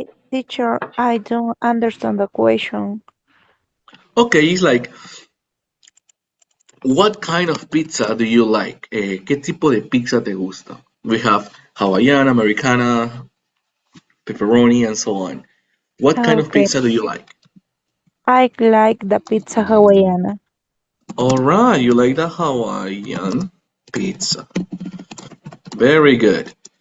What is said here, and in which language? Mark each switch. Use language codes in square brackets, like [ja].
[en] Teacher, I don't understand the question. Okay, it's like, what kind of pizza do you like? [es] ¿Qué tipo de pizza te gusta? [en] We have Hawaiian, Americana, pepperoni, and so on. What kind of Okay, pizza do you like? I like the pizza Hawaiiana. All right, you like the Hawaiian pizza. Very good.